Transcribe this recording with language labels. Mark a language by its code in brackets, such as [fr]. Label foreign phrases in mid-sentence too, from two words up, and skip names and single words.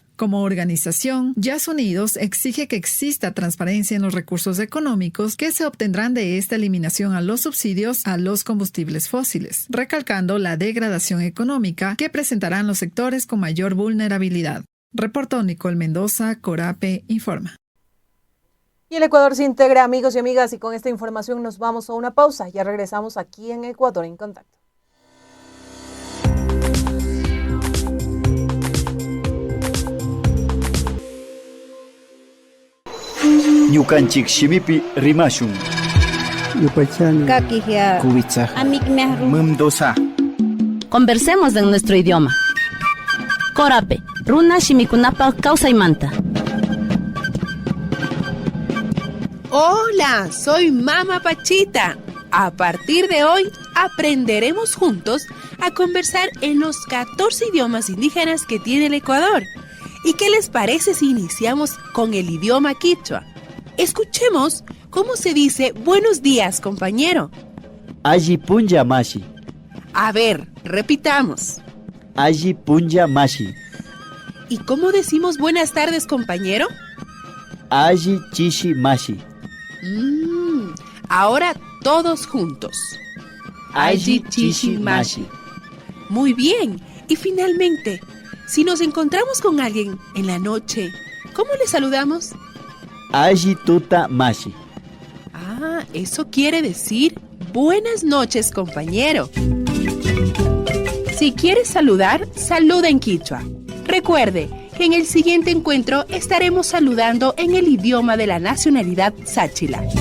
[es] Como organización, Yas Unidos exige que exista transparencia en los recursos económicos que se obtendrán de esta eliminación a los subsidios a los combustibles fósiles, recalcando la degradación económica que presentarán los sectores con mayor vulnerabilidad. Reportó Nicole Mendoza, Corape Informa. Y el Ecuador se integra, amigos y amigas, y con esta información nos vamos a una pausa. Ya regresamos aquí en Ecuador en Contacto. [qu] Ñukanchik shimipi rimashun. Kakihia. Kubitsa. Mumdosa. [es] Conversemos en nuestro idioma. [qu] Corape, runa shimikunapa kawsaymanta. [es] Hola, soy Mama Pachita. A partir de hoy aprenderemos juntos a conversar en los 14 idiomas indígenas que tiene el Ecuador. ¿Y qué les parece si iniciamos con el idioma quichua? Escuchemos cómo se dice buenos días, compañero. [qu] Aji punja mashi. [es] A ver, repitamos. [qu] Aji punja mashi. [es] ¿Y cómo decimos buenas tardes, compañero? [qu] Aji chishi mashi. [es] Ahora todos juntos. [qu] Aji chishi mashi. [es] Muy bien. Y finalmente, si nos encontramos con alguien en la noche, ¿cómo le saludamos? [qu] Aji tuta mashi. [es] Ah, eso quiere decir buenas noches, compañero. Si quieres saludar, saluda en quichua. Recuerde que en el siguiente encuentro estaremos saludando en el idioma de la nacionalidad sáchila.